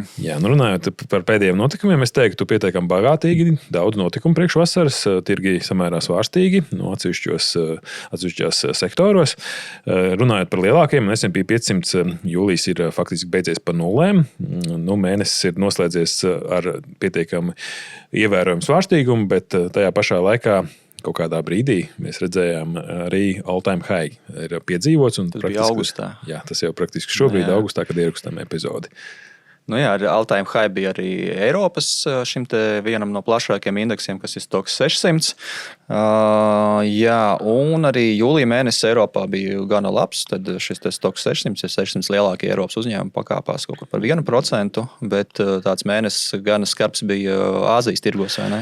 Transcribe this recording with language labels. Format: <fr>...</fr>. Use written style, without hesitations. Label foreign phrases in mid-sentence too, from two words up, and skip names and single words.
<lv>Jā, runājot par pēdējiem notikumiem, es teiktu, tu pietiekami bagātīgi, daudz notikumu priekš vasaras, tirgi samērā svārstīgi, atsevišķos sektoros. Runājot par lielākiem, S&P 500 jūlijas ir faktiski beidzies par nulēm. Mēnesis ir noslēdzies ar pietiekami ievērojumu svārstīgumu, bet tajā pašā laikā kaut kādā brīdī mēs redzējām arī</lv> <en>all-time high</en> <lv>ir piedzīvots. Tas bija augustā. Jā, tas jau praktiski šobrīd augustā, kad ierakstām epizodi. Ar</lv> <en>all-time high</en> <lv>bija arī Eiropas šim te vienam no plašākiem indeksiem, kas ir Stoxx 600. Un arī jūlija mēnesis Eiropā bija gana labs. Tad šis te Stoxx 600 ir 600 lielākie Eiropas uzņēmumi pakāpās kaut kur par 1%, bet tāds mēnesis gana skarbs bija Āzijas tirgos, vai ne?</lv>